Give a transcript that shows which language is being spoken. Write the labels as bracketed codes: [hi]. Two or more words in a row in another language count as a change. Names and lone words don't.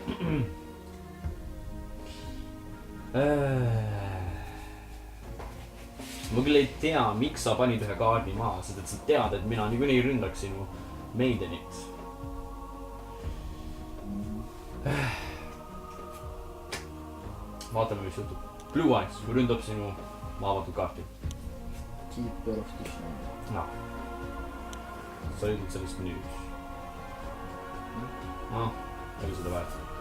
[et] Ma küll ei tea, miks sa panid ühe kaardi maha, sest et sa tead, et mina niikuinii ründaks sinu Maidenit. Vaatame, mis juhtub. Blue Eyes ründab sinu maavatud kaarti. Keeper of the Snow. No. Sa ütled sellest nüüd. No, oli seda väärt.